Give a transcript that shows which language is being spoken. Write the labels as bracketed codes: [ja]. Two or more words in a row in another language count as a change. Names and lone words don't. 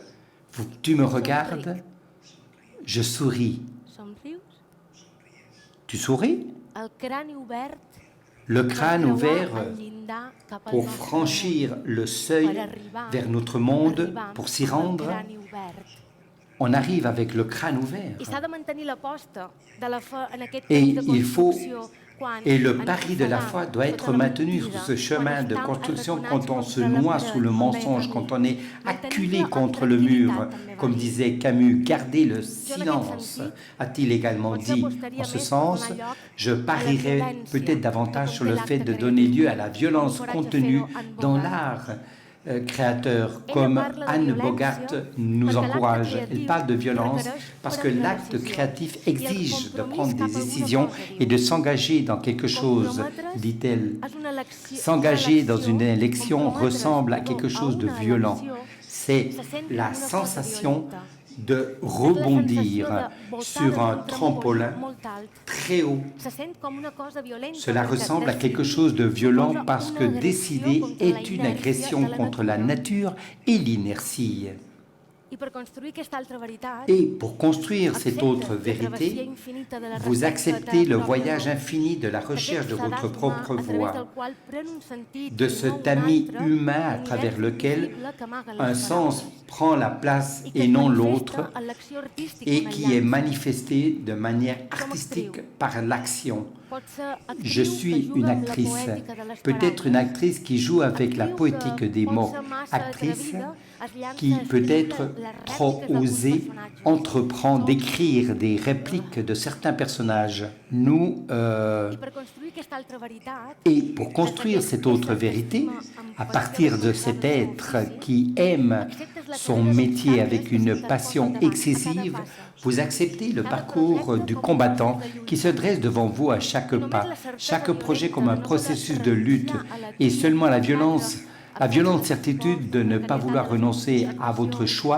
[fr] Tu me regardes, je souris. Tu souris? Le crâne ouvert pour franchir le seuil vers notre monde, pour s'y rendre. on arrive avec le crâne ouvert. [ca] I s'ha de mantenir l'aposta de la fe en aquest [fr] Et [ca] camí de [fr] il faut, [ca] construcció quan [fr] et le [ca] ens [fr] pari de la foi doit être [ca] sota la [fr] maintenu [ca] mentida, [fr] sur ce chemin de [ca] quan estam [fr] construction [ca] arraconats [fr] quand on se [ca] contra la [fr] noie [ca] paret [fr] sous le [ca] del [fr] mensonge, [ca] camí. [fr] quand on est [ca] Mantenir [fr] acculé [ca] la [fr] contre le mur, [ca] tranquil·litat, també va [fr] comme [ca] dir. [fr] disait Camus, garder le [ca] Jo, en aquest [fr] silence, [ca] sentit, [fr] a-t-il également [ca] potser [fr] dit. [ca] apostaria [fr] En ce [ca] més per [fr] sens, [ca] donar lloc [fr] je [ca] a la [fr] parierais [ca] violència [fr] peut-être [ca] que [fr] davantage sur le [ca] conté [fr] fait [ca] l'acte [fr] de donner [ca] creatiu. [fr] lieu à la violence [ca] Encoratge a [fr] contenue [ca] fer-ho en [fr] dans [ca] Bogart. [fr] l'art créateur, [ca] Ella [fr] comme [ca] parla de [fr] Anne [ca] violència [fr] Bogart nous [ca] perquè l'acte [fr] encourage. Elle [ca] creatiu [fr] parle de violence [ca] requereix [fr] parce que [ca] prendre [fr] l'acte [ca] decisions. [fr] créatif [ca] I el [fr] exige de [ca] compromís [fr] prendre [ca] cap a [fr] des [ca] alguna [fr] décisions [ca] cosa, [fr] et [ca] diu. [fr] de s'engager dans quelque chose, [ca] Comprometre's [fr] dit-elle. [ca] és una elecció- [fr] S'engager dans [ca] elecció, [fr] une élection [ca] comprometre's, [fr] ressemble à [ca] perdó, [fr] quelque chose de [ca] una [fr] violent. [ca] elecció [fr] C'est [ca] se sent [fr] la [ca] com una cosa [fr] sensation [ca] violenta. [fr] de [ca] És la [fr] rebondir [ca] sensació de voltar [fr] sur [ca] de [fr] un [ca] un [fr] trampolin [ca] molt alt. [fr] très haut. [ca] Se sent com una cosa violenta [fr] Cela [ca] perquè [fr] ressemble à quelque [ca] decidir [fr] chose de violent [ca] suposa [fr] parce que [ca] una agressió [fr] décider [ca] contra [fr] est [ca] la [fr] une [ca] inèrcia [fr] agression [ca] de la [fr] contre la nature et l'inertie. [ca] I per construir aquesta altra veritat, [fr] Et pour construire cette [ca] accepta [fr] autre [ca] la travessia [fr] vérité, [ca] infinita de la [fr] vous [ca] recerca [fr] acceptez [ca] de [fr] le [ca] la [fr] voyage [ca] pròpia [fr] infini de la recherche de [ca] Aquest [fr] votre [ca] sedàs [fr] propre [ca] humà a través [fr] voie, [ca] del qual pren un sentit [fr] de [ca] i [fr] ce [ca] no un [fr] tamis [ca] altre, [fr] humain à [ca] l'univers [fr] travers lequel [ca] invisible que amaga les [fr] un sens [ca] paraules, [fr] prend la place [ca] i que [fr] et [ca] es [fr] non [ca] manifesta [fr] l'autre [ca] en l'acció artística [fr] et [ca] on [fr] qui [ca] el [fr] est [ca] llança. [fr] manifesté de manière artistique par l'action. [ca] Pot ser actriu [fr] Je [ca] que [fr] suis [ca] juga [fr] une [ca] amb la [fr] actrice, [ca] poètica de les [fr] peut-être une [ca] paraules. [fr] actrice qui joue avec la [ca] Actriu [fr] poétique [ca] que [fr] des [ca] pot [fr] mots, [ca] ser massa [fr] actrice [ca] atrevida, es llança [fr] qui [ca] a escriure [fr] peut-être [ca] les [fr] trop [ca] rèpliques d'alguns [fr] osée [ca] personatges. [fr] entreprend d'écrire des répliques de certains personnages. Nous, [ca] I per construir aquesta altra veritat, [fr] et pour construire cette autre vérité, à partir de cet être qui aime son métier avec une passion excessive, vous acceptez le parcours du combattant qui se dresse devant vous à chaque pas, chaque projet comme un processus de lutte, et seulement la violente certitude de ne pas vouloir renoncer à votre choix